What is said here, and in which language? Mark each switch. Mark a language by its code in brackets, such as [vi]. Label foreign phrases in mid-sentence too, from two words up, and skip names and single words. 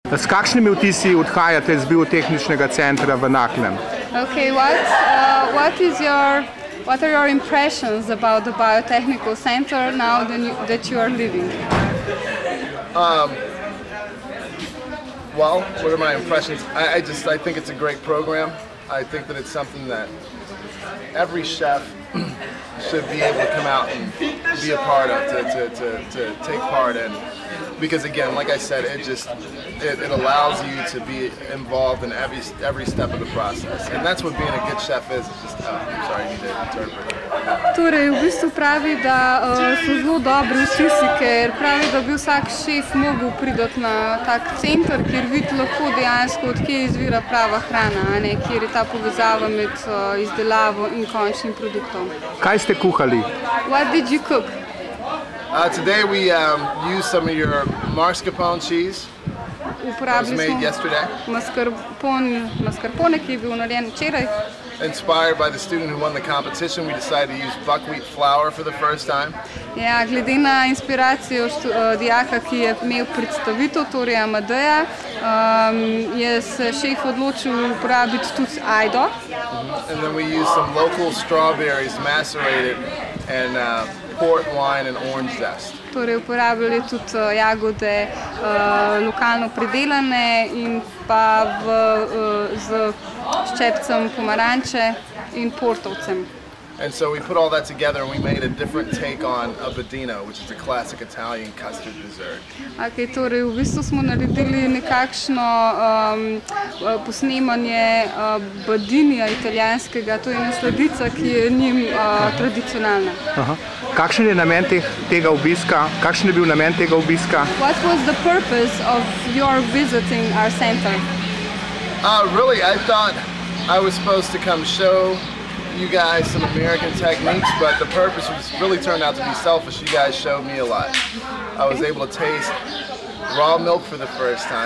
[sl] S kakšnimi vtisi odhajate z biotehničnega centra v Naklem? [en] Okay, what are your impressions about the biotechnical center now that you are leaving? Well, what are my impressions? I think it's a great program. I think that it's something that every chef should be able to come out and be a part of, to take part in. Because again, like I said, it allows you to be involved in every step of the process. And that's what being a good chef is. It's just, sorry, I need to interpret. [sl] Torej, v bistvu pravi, da so zelo dobri vtisi, ker pravi, da bi vsak šef mogel priti na tak center, kjer vidi lahko dejansko, odkje izvira prava hrana, a ne, kjer je ta povezava med izdelavo in končnim produktom. Kaj ste kuhali? [en] What did you cook? Today we used some of your mascarpone cheese. That was made yesterday. [sl] Mascarpone, ki je bil narejen včeraj. [en] Inspired by the student who won the competition, we decided to use buckwheat flour for the first time. [sl] Ja, glede na inspiracijo dijaka, ki je imel predstavitev, torej Amadeja, je se šef odločil uporabiti tudi ajdo. [en] And then we used some local strawberries macerated and port wine and orange zest. [sl] Torej uporabljali tudi jagode lokalno pridelane in pa z ščepcem pomaranče in portovcem. [en] And so we put all that together and we made a different take on a budino, which is a classic Italian custard dessert. [sl] Okay, torej v bistvu smo naredili nekakšno posnemanje budinija italijanskega, to je ena sladica, ki je njim tradicionalna. Kakšen je namen tega obiska? Kakšen je bil namen tega obiska? [en] What was the purpose of your visiting our center? Really, I thought I was supposed to come show you guys some American techniques, but the purpose really turned out to be selfish. You guys showed me a lot. I was able to taste raw milk for the first time.